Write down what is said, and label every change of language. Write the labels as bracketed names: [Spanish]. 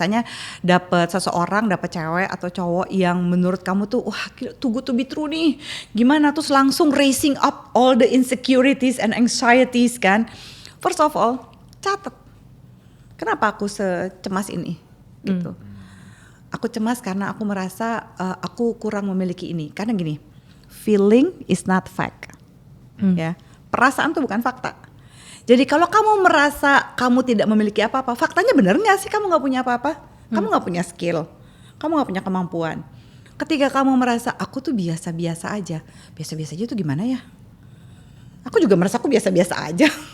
[Indonesian] Misalnya dapat seseorang, dapat cewek atau cowok yang menurut kamu tuh wah [English] too good to be true [Indonesian] nih. Gimana terus langsung [English] raising up all the insecurities and anxieties kan. First of all, [Indonesian] catat. Kenapa aku secemas ini gitu. Aku cemas karena aku merasa aku kurang memiliki ini. Karena gini, [English] feeling is not fact. [Indonesian] Ya, perasaan tuh bukan fakta. Jadi kalau kamu merasa kamu tidak memiliki apa-apa, faktanya benar nggak sih kamu nggak punya apa-apa? Kamu nggak punya skill, kamu nggak punya kemampuan. Ketika kamu merasa aku tuh biasa-biasa aja tuh gimana ya? Aku juga merasa aku biasa-biasa aja.